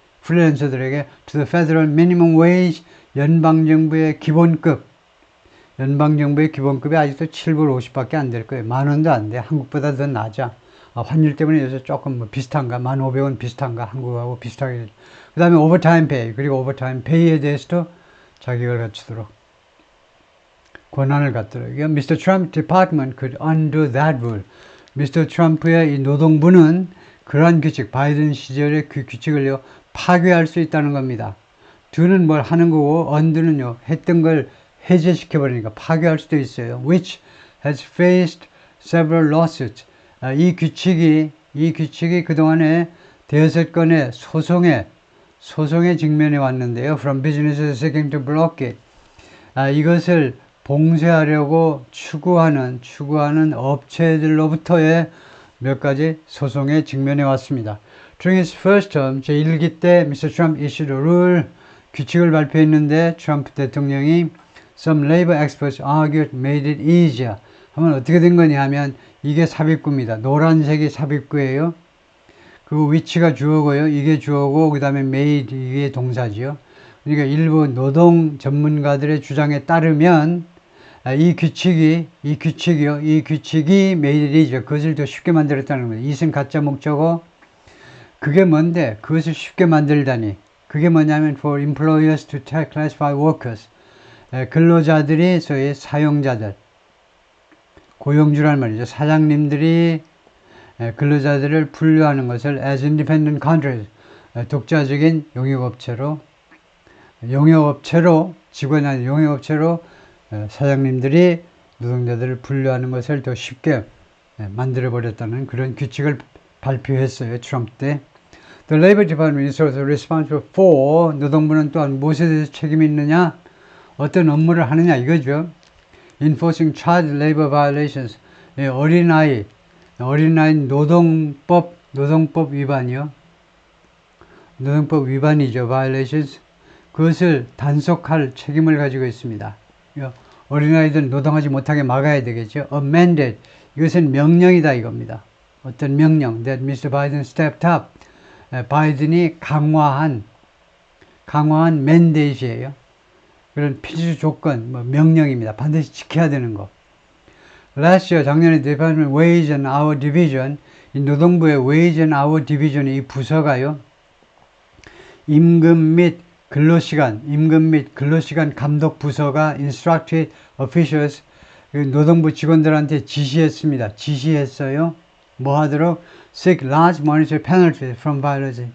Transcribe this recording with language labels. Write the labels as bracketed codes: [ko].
[ko] 프리랜서들에게 [en] to the federal minimum wage, [ko] 연방정부의 기본급이 아직도 7불 50밖에 안 될 거예요. 10,000원도 안 돼. 한국보다 더 낮아. 환율 때문에 요새 조금 뭐 비슷한가? 1,500원 비슷한가? 한국하고 비슷하게. 그 다음에 오버타임 페이, 그리고 오버타임 페이에 대해서도 자격을 갖추도록 권한을 갖도록. [en] Mr. Trump Department could undo that rule. Mr. [ko] 트럼프의 이 노동부는 그러한 규칙, 바이든 시절의 그 규칙을요 파괴할 수 있다는 겁니다. do는 뭘 하는 거고 undo는요 했던 걸 해제시켜버리니까 파괴할 수도 있어요. [en] Which has faced several lawsuits. [ko] 이 규칙이 그동안에 대여섯 건의 소송에 직면해 왔는데요. [en] From businesses seeking to block it. [ko] 이것을 봉쇄하려고 추구하는 업체들로부터의 몇 가지 소송에 직면해 왔습니다. [en] During his first term, [ko] 제1기 때 [en] Mr. Trump issued a rule, [ko] 규칙을 발표했는데 트럼프 대통령이 [en] Some labor experts argued made it easier. [ko] 하면 어떻게 된 거냐 하면 이게 삽입구입니다. 노란색이 삽입구예요. 그 위치가 주어고요. 이게 주어고 그 다음에 made 이게 동사지요. 그러니까 일부 노동 전문가들의 주장에 따르면 이 규칙이 [en] made it easier. [ko] 그것을 더 쉽게 만들었다는 겁니다. 이은 가짜 목적어. 그게 뭔데? 그것을 쉽게 만들다니. 그게 뭐냐면 [en] for employers to classify workers. [ko] 근로자들이 소위 사용자들, 고용주란 말이죠. 사장님들이 근로자들을 분류하는 것을 [en] as independent contractors, [ko] 독자적인 용역업체로 직원이 아닌 용역업체로 사장님들이 노동자들을 분류하는 것을 더 쉽게 만들어버렸다는 그런 규칙을 발표했어요. 트럼프 때. [en] The Labor Department is also responsible for, [ko] 노동부는 또한 무엇에 대해서 책임이 있느냐? 어떤 업무를 하느냐 이거죠. [en] Enforcing child labor violations, [ko] 어린아이 노동법 위반이요. 노동법 위반이죠. violations. 그것을 단속할 책임을 가지고 있습니다. 어린아이들 노동하지 못하게 막아야 되겠죠. Amended, 이것은 명령이다 이겁니다. 어떤 명령, [en] that Mr. Biden stepped up. [ko] 바이든이 강화한 mandate이에요. 그런 필수 조건, 명령입니다. 반드시 지켜야 되는 거. [en] Last year, [ko] 작년에 [en] Department Wage and Hour Division, [ko] 이 노동부의 [en] Wage and Hour Division [ko] 이 부서가요. 임금 및 근로시간 감독 부서가 [en] instructed officials, [ko] 노동부 직원들한테 지시했어요. 뭐 하도록? [en] Seek large monetary penalties from violators.